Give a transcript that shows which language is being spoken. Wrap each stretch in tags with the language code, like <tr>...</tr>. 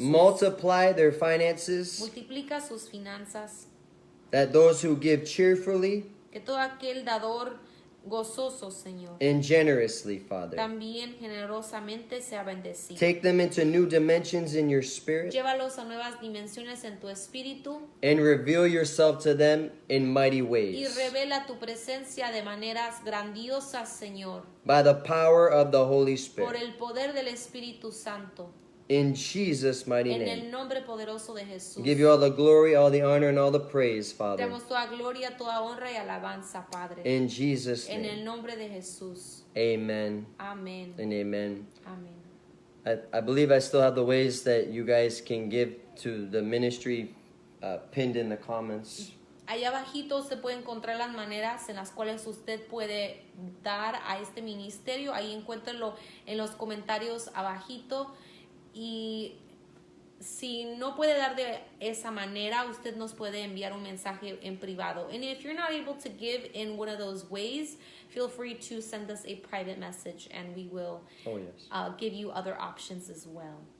<en>Multiply their finances,</en> <es>Multiplica sus finanzas,</es> <en>that those who give cheerfully</en> <es>que todo aquel dador gozoso, Señor,</es> <en>and generously, Father.</en> <es>también generosamente sea bendecido.</es> <en>Take them into new dimensions in your spirit</en> <es>Llévalos a nuevas dimensiones en tu espíritu</es> <en>and reveal yourself to them in mighty</en> <es>y</es> <en>ways</en> <es>revela tu presencia de maneras grandiosas, Señor,</es> <en>by the power of the Holy</en> <es>por</es> <en>Spirit.</en> <es>el poder del Espíritu Santo,</es> <en>In Jesus' mighty</en> <es>en</es> <en>name.</en> <es>el nombre poderoso de Jesús.</es> <en>Give you all the glory, all the honor, and all the praise,</en> <es>Te</es> <en>Father.</en> <es>damos toda gloria, toda honra y alabanza, Padre,</es> <en>In Jesus'</en> <es>en el</es> <en>name.</en> <es>nombre de Jesús.</es> <en>Amen</en> <es>Amén.</es> <en>and amen.</en> <es>Amén.</es> <en>I believe I still have the ways that you guys can give to the ministry pinned in the comments.</en> <es>Allá abajito se puede encontrar las maneras en las cuales usted puede dar a este ministerio. Ahí encuéntralo en los comentarios abajito. Y si no puede dar de esa manera, usted nos puede enviar un mensaje en privado.</es> <en>And if you're not able to give in one of those ways, feel free to send us a private message and we will Oh, yes. give you other options as well.</en>